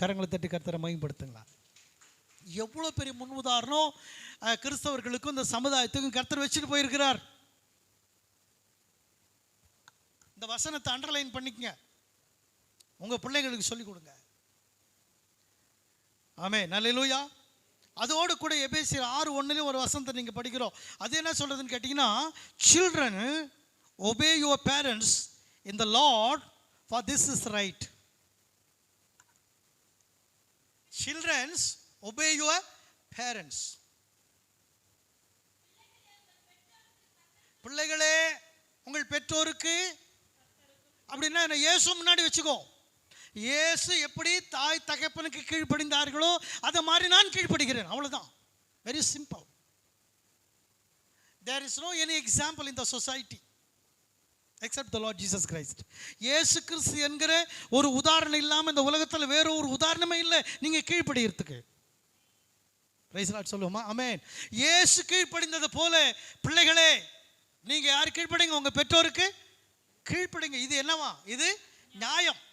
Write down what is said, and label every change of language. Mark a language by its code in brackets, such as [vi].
[ta] கரங்களை தட்டி கர்த்தரை மகிமைப்படுத்துங்களா? எவ்வளோ பெரிய முன்னுதாரணம் கிறிஸ்தவர்களுக்கும் இந்த சமுதாயத்துக்கும் கர்த்தர் வச்சுட்டு போயிருக்கிறார். இந்த வசனத்தை அண்டர்லைன் பண்ணிக்கங்க, உங்கள் பிள்ளைங்களுக்கு சொல்லிக் கொடுங்க. ஆமென், அல்லேலூயா. அதோடு கூட எபேசியர் 6:1 ஒரு வசனத்தை நீங்கள் படிக்கிறோம். அது என்ன சொல்கிறதுன்னு கேட்டிங்கன்னா, [en] children obey your parents in the Lord, for this is right. Children obey your parents. [ta] பிள்ளைகளே உங்கள் பெற்றோருக்கு அப்படின்னா என்ன? இயேசு முன்னாடி வச்சுக்கோ. இயேசு எப்படி தாய் தகப்பனுக்கு கீழ்ப்படிந்தார்களோ அதை மாதிரி நான் கீழ்ப்படுகிறேன், அவ்வளவுதான். [en] Very simple. There is no any example in the society except the Lord Jesus Christ. [ta] இயேசு கிறிஸ்து என்கிற ஒரு உதாரணம் இல்லாமல் இந்த உலகத்தில் வேற ஒரு உதாரணமே இல்லை நீங்கள் கீழ்ப்படிகிறதுக்கு. பிரைஸ் லார்ட் சொல்லுவோமா? ஆமென். இயேசு கீழ்ப்படிந்தது போல பிள்ளைகளே நீங்க யார் கீழ்ப்படிங்க? உங்க பெற்றோருக்கு கீழ்ப்படிங்க. இது என்னவா? இது நியாயம்.